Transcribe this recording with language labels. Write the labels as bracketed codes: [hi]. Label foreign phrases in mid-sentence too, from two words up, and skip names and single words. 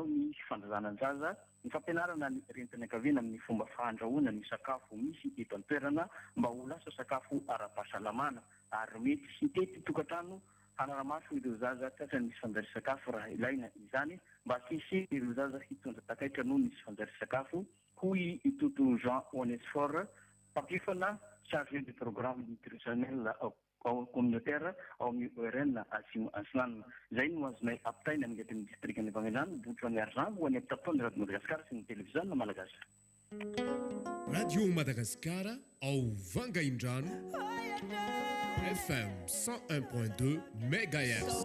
[mg] ny fandrazana-jaza ny fampianarana ny rentan-ankaviana amin'ny fomba fahandrahoana ny sakafo misy eto an-toerana mba ho lasa sakafo ara-pahasalamana ary mety sy tety tokantrano hanaramaso ireo zaza tratra nisy fanjari-sakafo raha ilaina izany mba sisy ireo zaza hitondra takaitra noho nisy fanjari-sakafo hoy itoto Jean Onesfort mpampiofana [fr] chargé du programme nutritionnel communautaire [mg] ao amin'ny ORN Asimo Aslan. Izay no azonay apitaina amin'ny atin'ny distrikan'ny Vaingan-drano Bout Jaune Argent ho any apitapitao radio Madagasikara sy ny televiziona malagasy. Radio Madagasikara ao Vaingan-drano FM 101.2 MHz.